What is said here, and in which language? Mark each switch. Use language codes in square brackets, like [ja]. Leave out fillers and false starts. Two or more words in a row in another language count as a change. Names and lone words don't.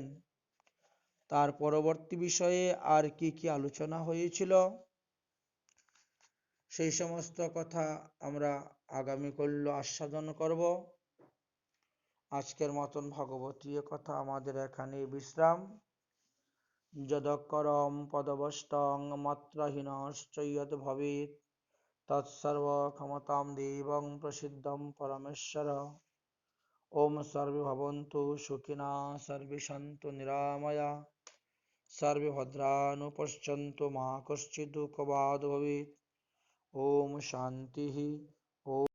[bn] তার পরবর্তী বিষয়ে আর কি কি আলোচনা হয়েছিল, সেই সমস্ত কথা আমরা আগামীকাল আস্বাদন করব। আজকের মতন ভগবতী কথা আমাদের এখানে বিশ্রাম। [sa] যদক্ষরম পদবষ্টং মাত্রাহীনশ্চ যৎ ভবেৎ তৎসর্ব ক্ষমতাং দেবং প্রসিদ্ধং পরমেশ্বর। ওম সর্বে ভবন্তু সুখিনঃ, সর্বে সন্তু নিরাময়া, সর্বে ভদ্রাণি পশ্যন্তু মা কশ্চিৎ দুঃখভাগ্ ভবেৎ। ওম শান্তি।